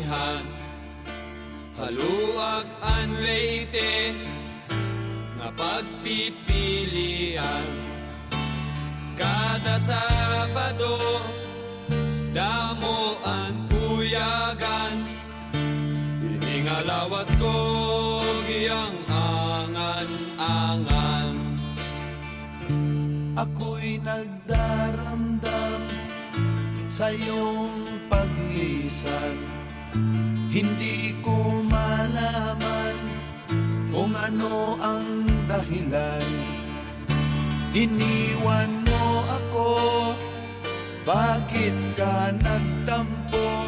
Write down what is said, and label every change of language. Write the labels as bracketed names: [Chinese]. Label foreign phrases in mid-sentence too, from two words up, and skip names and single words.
[Waray] amihan, haluag an Leyte nga pagpipilian. Kada Sabado damo ang uyagan, ini nga lawas ko giyang angan-angan. [Filipino] Ako'y nagdaramdam sa iyong paglisan. Hindi ko malaman kung ano ang dahilan. Iniwan mo ako, bakit ka nagtampo?